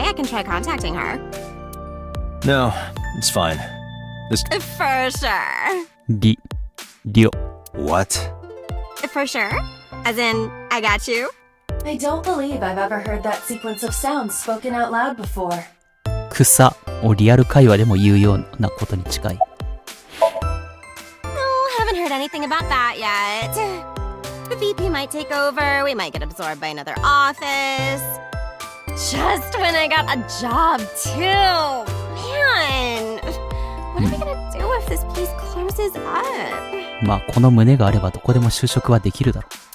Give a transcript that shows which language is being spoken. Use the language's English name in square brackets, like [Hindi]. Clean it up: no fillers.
[English] away, I can try contacting her. No, it's fine. This... For sure. [Japanese] りょ。 [English] What? For sure? As in, I got you? I don't believe I've ever heard that sequence of sounds spoken out loud before. [Japanese] 草をリアル会話でも言うようなことに近い。 [English] Oh, haven't heard anything about that yet. The VP might take over, we might get absorbed by another office. Just when I got a job, too. Man, what are we gonna do if this place closes up? [Japanese] まあ、この胸があればどこでも就職はできるだろ